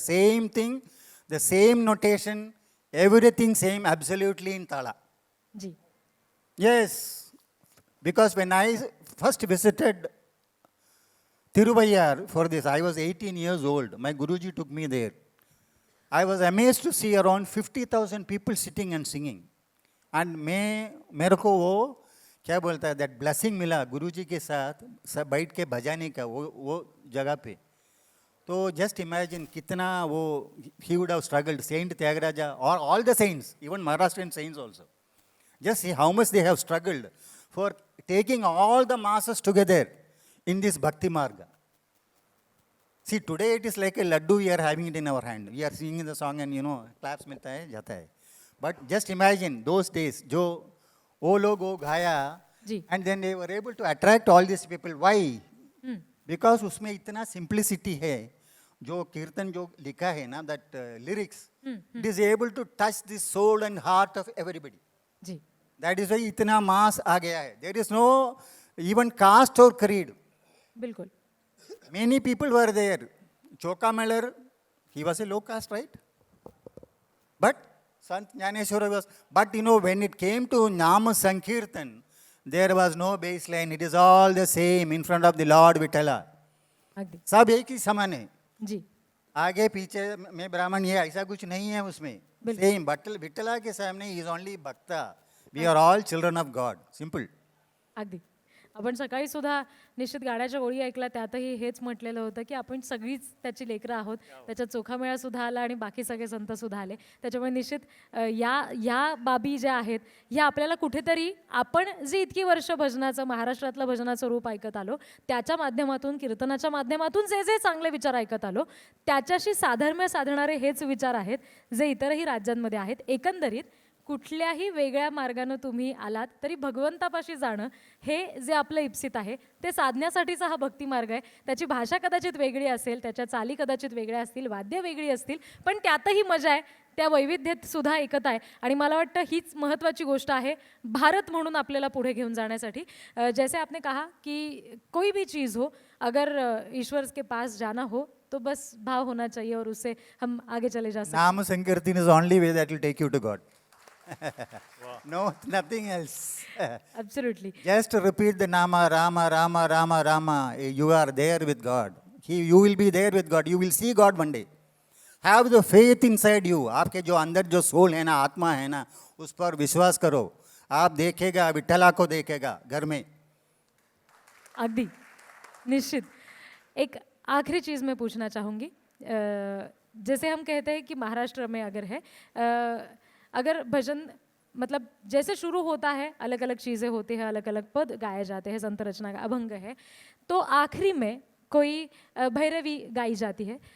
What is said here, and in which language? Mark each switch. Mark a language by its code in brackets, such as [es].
[en] Same thing, the same notation, everything same, absolutely in Tala. [hi] Ji [en] Yes, because when I first visited Tiruvayar for this, I was 18 years old. My Guruji took me there. I was amazed to see around 50,000 people sitting and singing. [hi] And मेरे को वो क्या बोलता है, [en] that blessing [hi] मिला गुरुजी के साथ सब बैठ के बजाने का वो जगह पे. [en] तो just imagine [hi] कितना वो [en] he would have struggled, Saint Tyagaraja or all the saints, even Maharashtrian saints also. Just see how much they have struggled for taking all the masses together in this Bhakti Marga. See, today it is like a laddu, we are having it in our hand. We are singing the song and, claps [hi] मिलता है, जाता है. [en] But just imagine [hi] those days, जो वो लोग वो गाया, जी [en] and then they were able to attract all these people. Why? Because [hi] उसमें इतना simplicity है, जो कीर्तन जो लिखा है ना, [en] that lyrics, it is able to touch the soul and heart of everybody. [hi] Ji That is why इतना mass आ गया है. [en] There is no even caste or creed. [hi] बिल्कुल [en] Many people were there. Choka Meller, he was a low caste, right? But Sant Jnaneshwara was, but when it came to Nama Sankirtan, there was no baseline. It is all the same in front of the Lord Vitala. [mr] अगदी [hi] सब एक ही समान है. जी आगे पीछे में ब्राह्मण ये ऐसा कुछ नहीं है उसमें. [en] Same. Vitala [hi] के सामने [en] he is only Bhakta. We are all children of God. Simple. [mr] अगदी आपण सकाळी सुद्धा निश्चित गाण्याच्या ओळी ऐकल्या त्यातही हेच म्हटलेलं होतं की आपण सगळीच त्याची लेकरं आहोत. त्याच्यात चोखामेळा सुद्धा आला आणि बाकी सगळे संत सुद्धा आले. त्याच्यामुळे निश्चित या बाबी ज्या आहेत ह्या आपल्याला कुठेतरी आपण जे इतकी वर्ष भजनाचं महाराष्ट्रातलं भजनाचं रूप ऐकत आलो त्याच्या माध्यमातून कीर्तनाच्या माध्यमातून जे जे चांगले विचार ऐकत आलो त्याच्याशी साधर्म्य साधणारे हेच विचार आहेत जे इतरही राज्यांमध्ये आहेत. एकंदरीत कुठल्याही वेगळ्या मार्गानं तुम्ही आलात तरी भगवंतापाशी जाणं हे जे आपलं इप्सित आहे ते साधण्यासाठीचा हा भक्ती मार्ग आहे. त्याची भाषा कदाचित वेगळी असेल, त्याच्या चाली कदाचित वेगळ्या असतील, वाद्य वेगळी असतील, पण त्यातही मजा आहे. त्या वैविध्यात सुद्धा एकता आहे आणि मला वाटतं हीच महत्त्वाची गोष्ट आहे भारत म्हणून आपल्याला पुढे घेऊन जाण्यासाठी. [hi] जैसे आपने कहा कि कोई भी चीज़ हो अगर ईश्वर के पास जाना हो तो बस भाव होना चाहिए और उससे हम आगे चले जा सकते. [en] Nama Sankirtan is the only way that will take you to God. No, nothing else. Absolutely. Just repeat the Nama, Rama, Rama, Rama, Rama. You are there with God. You will be there with God. You will see God one day. Have the faith inside you. [hi] आपके जो अंदर जो soul है ना, आत्मा है ना, उस पर विश्वास करो. आप देखेगा, विठ्ठला को देखेगा घर में. [mr] अगदी निश्चित. [hi] एक आखिरी चीज़ मैं पूछना चाहूँगी. जैसे हम कहते हैं कि महाराष्ट्र में अगर है अगर भजन मतलब जैसे शुरू होता है अलग अलग चीज़ें होती हैं, अलग अलग पद गाए जाते हैं, संत रचना का अभंग है, तो आखिरी में कोई भैरवी गाई जाती है.